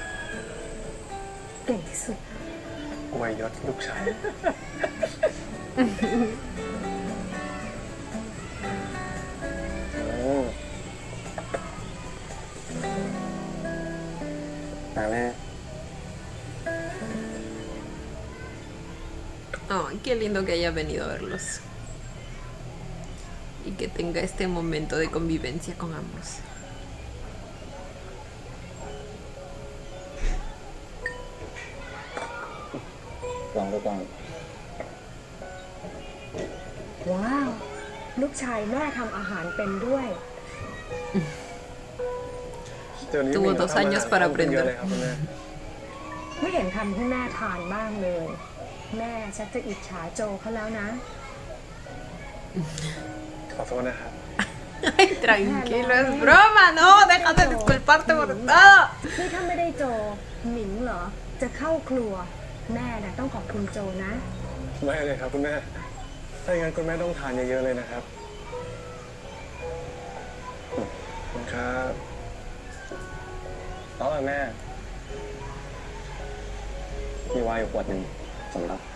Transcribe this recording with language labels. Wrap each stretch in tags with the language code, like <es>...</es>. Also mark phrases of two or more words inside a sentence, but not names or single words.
<th>เก่งที่สุด อวยยศลูกชาย นะแม่</th> <es>Ay, qué lindo que haya venido a verlos. Y que tenga este momento de convivencia con ambos.</es> <th>ลองดูก่อน ว้าว ลูกชายแม่ทำอาหารเป็นด้วย เดี๋ยวนี้</th> <es>Tuvo</es> <th>มี</th> <es>2 años</es> <th>ทำ</th> <es>para</es> <th>อาหารเยอะ</th> <es>aprender.</es> <th>เลยครับคุณแม่ ไม่เห็นทำให้แม่ทานบ้างเลย แม่ชักจะอิจฉาโจเขาแล้วนะ ขอโทษนะครับ</th> <es>Ay, tranquilo, es broma, no, deja de disculparte por todo.</es> <th>นี่ถ้าไม่ได้โจหมิงเหรอ จะเข้าครัว แม่น่ะต้องขอบคุณโจนะ ไม่เลยครับคุณแม่ ถ้าอย่างนั้นคุณแม่ต้องทานเยอะๆเลยนะครับขอบคุณครับ อ๋อแม่ มีไวน์อยู่ขวดหนึ่งสำหรับ</th>